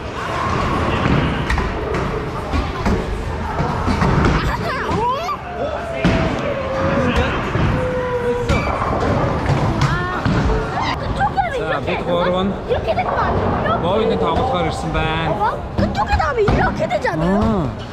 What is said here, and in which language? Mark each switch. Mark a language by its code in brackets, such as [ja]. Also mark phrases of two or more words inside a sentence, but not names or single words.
[ko] 자, [mn] бид гурав нь [ko] 이렇게 되는 거 아니에요? [mn] говийн тоглохоор ирсэн байна. [ko] 그쪽에 나면 이렇게 되지 않아요?